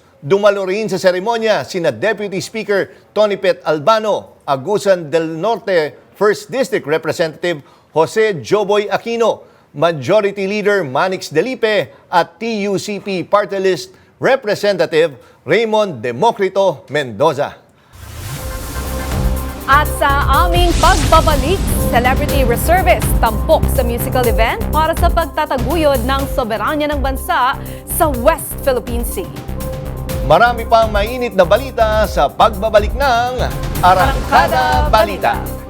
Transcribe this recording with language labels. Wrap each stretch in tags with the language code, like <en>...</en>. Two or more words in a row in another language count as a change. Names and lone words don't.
<tl>Dumalo rin sa seremonya sina Deputy Speaker Tony Pet Albano, Agusan del Norte 1st District Representative Jose Joboy Aquino, Majority Leader Manix Delipe at TUCP Party List Representative Raymond Democrito Mendoza. At sa aming pagbabalik,</tl> <en>Celebrity Reservist</en> <tl>tampok sa</tl> <en>musical event</en> <tl>para sa pagtataguyod ng soberanya ng bansa sa West Philippine Sea. Marami pang mainit na balita sa pagbabalik ng Arangkada Balita.</tl>